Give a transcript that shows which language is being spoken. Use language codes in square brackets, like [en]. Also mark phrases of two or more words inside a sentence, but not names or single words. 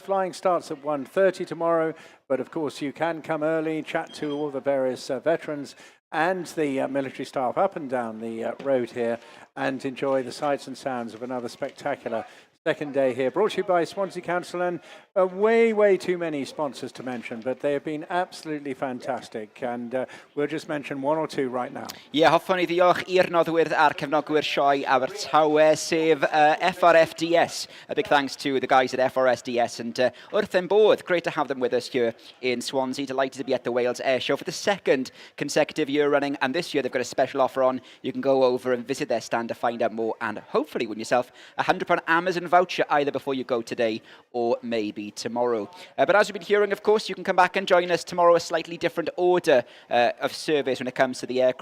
[en] Flying starts at 1:30 tomorrow. But of course, you can come early, chat to all the various veterans and the military staff up and down the road here and enjoy the sights and sounds of another spectacular second day here. Brought to you by Swansea Council and way too many sponsors to mention, but they have been absolutely fantastic, and we'll just mention one or two right now. Yeah, [cy] hoffwn i ddiolch i'r noddwyr a'r cefnogwyr sioe Abertawe, sef FRFDS. [en] A big thanks to the guys at FRSDS, and [cy] wrth yn bodd, [en] great to have them with us here in Swansea. Delighted to be at the Wales Airshow for the second consecutive year running, and this year they've got a special offer on. You can go over and visit their stand to find out more, and hopefully win yourself a £100 Amazon voucher either before you go today or maybe tomorrow. But as you've been hearing, of course, you can come back and join us tomorrow, a slightly different order of service when it comes to the aircraft.